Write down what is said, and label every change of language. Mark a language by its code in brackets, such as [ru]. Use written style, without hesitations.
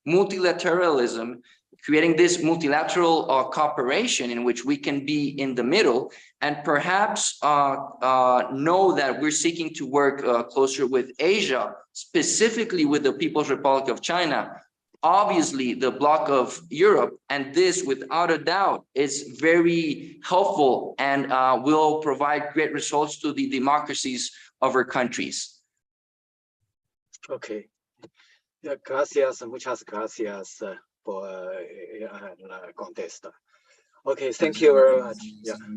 [en] multilateralism, creating this multilateral cooperation in which we can be in the middle and perhaps know that we're seeking to work closer with Asia, specifically with the People's Republic of China, obviously the bloc of Europe, and this without a doubt is very helpful and will provide great results to the democracies of our countries. Okay. [es] Yeah, gracias, muchas gracias por la contesta. [en] Okay, thank you very much. Yeah.